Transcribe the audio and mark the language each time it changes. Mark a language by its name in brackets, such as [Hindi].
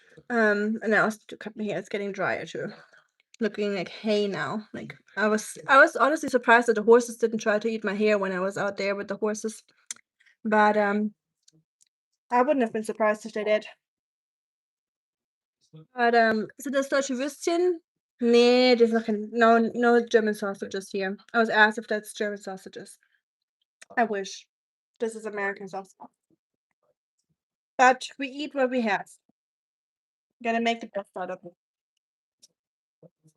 [English] And I also to cut my hair; it's getting drier too, looking like hay now. Like I was honestly surprised that the horses didn't try to eat my hair when I was out there with the horses, but I wouldn't have been surprised if they did. [German] But sind das deutsche Würstchen? [English] Nee, there's nothing. No German sausages here. I was asked if that's German sausages. I wish. This is American sausage. But we eat what we have. Gotta make the best out of it.